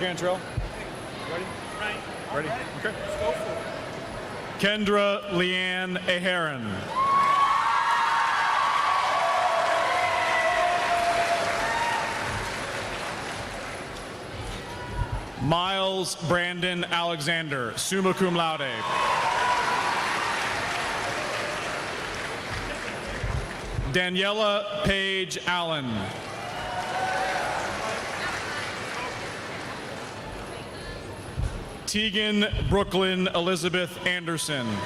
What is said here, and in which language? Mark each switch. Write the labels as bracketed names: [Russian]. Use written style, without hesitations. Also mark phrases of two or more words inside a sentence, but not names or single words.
[English] Cantrell, ready? Ready? Okay. Let's go for it. Kendra Leanne Aharon. Miles Brandon Alexander, [Latin] summa cum laude. [English] Daniela Paige Allen. Tegan Brooklyn Elizabeth Anderson.